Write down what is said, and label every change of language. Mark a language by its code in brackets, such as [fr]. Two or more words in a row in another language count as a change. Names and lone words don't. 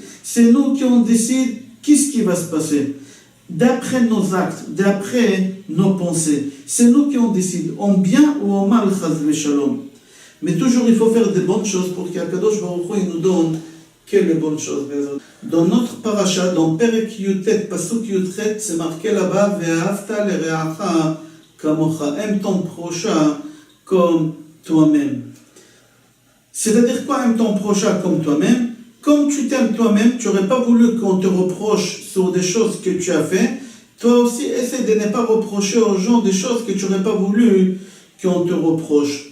[fr] C'est nous qui on décide qu'est-ce qui va se passer. D'après nos actes, d'après nos pensées. C'est nous qui on décide, en bien ou en mal, [he] חס ושלום. [fr] Mais toujours il faut faire des bonnes choses pour qu' [he] הקדוש ברוך הוא [fr] nous donne que les bonnes choses. Dans notre paracha, dans [he] פרק יט פסוק יח, [fr] c'est marqué là-bas, [he] ואהבת לרעך כמוך. [fr] Aime ton prochain comme toi-même. C'est-à-dire quoi, aime ton prochain comme toi-même? Comme tu t'aimes toi-même, tu n'aurais pas voulu qu'on te reproche sur des choses que tu as fait. Toi aussi, essaie de ne pas reprocher aux gens des choses que tu n'aurais pas voulu qu'on te reproche.